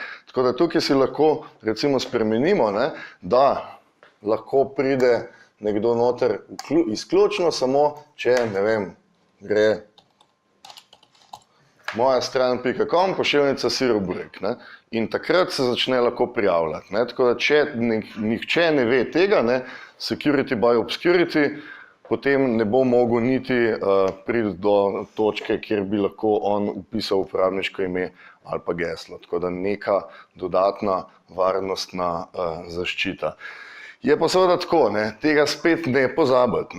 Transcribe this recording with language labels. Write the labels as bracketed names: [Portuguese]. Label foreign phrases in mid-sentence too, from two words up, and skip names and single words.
[Slovenian] Tako da tukaj si lahko recimo spremenimo, ne, da lahko pride nekdo noter izključno samo, če, ne vem, gre moja stran.com, pošiljnica siroburek. In takrat se začne lahko prijavljati. Ne. Tako da če nihče ne ve tega, ne, [English] security by obscurity, [Slovenian] potem ne bo mogel niti priti do točke, kjer bi lahko on upisal uporabniško ime ali pa geslo. Tako da neka dodatna varnostna zaščita. Je pa seveda tako, ne, tega spet ne pozabiti.